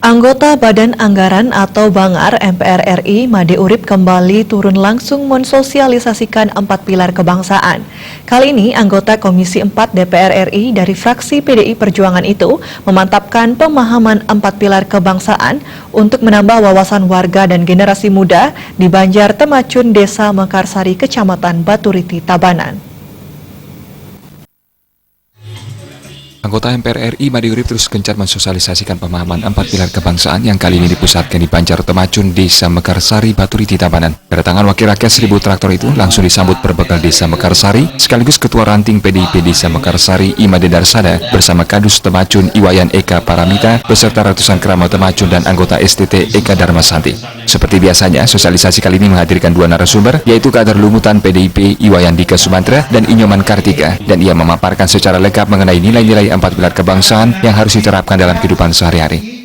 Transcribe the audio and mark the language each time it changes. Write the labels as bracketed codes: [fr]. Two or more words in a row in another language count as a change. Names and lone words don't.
[id] Anggota Badan Anggaran atau Bangar MPR RI Made Urip kembali turun langsung mensosialisasikan 4 pilar kebangsaan. Kali ini anggota Komisi 4 DPR RI dari fraksi PDI Perjuangan itu memantapkan pemahaman 4 pilar kebangsaan untuk menambah wawasan warga dan generasi muda di Banjar Temacun, Desa Mekarsari, Kecamatan Baturiti, Tabanan. Anggota MPR RI Made Urip terus gencar mensosialisasikan pemahaman 4 pilar kebangsaan yang kali ini dipusatkan di Banjar Temacun, Desa Mekarsari, Baturiti, Tabanan. Kedatangan Wakil Rakyat 1000 Traktor itu langsung disambut Perbekal Desa Mekarsari, sekaligus Ketua Ranting PDIP Desa Mekarsari Imade Darsada bersama Kadus Temacun Iwayan Eka Paramita beserta ratusan keramat Temacun dan anggota STT Eka Darmasanti. Seperti biasanya, sosialisasi kali ini menghadirkan 2 narasumber, yaitu kader Lumutan PDIP Iwayan Dika Sumantra dan Inyoman Kartika, dan ia memaparkan secara lengkap mengenai nilai-nilai 4 pilar kebangsaan yang harus diterapkan dalam kehidupan sehari-hari.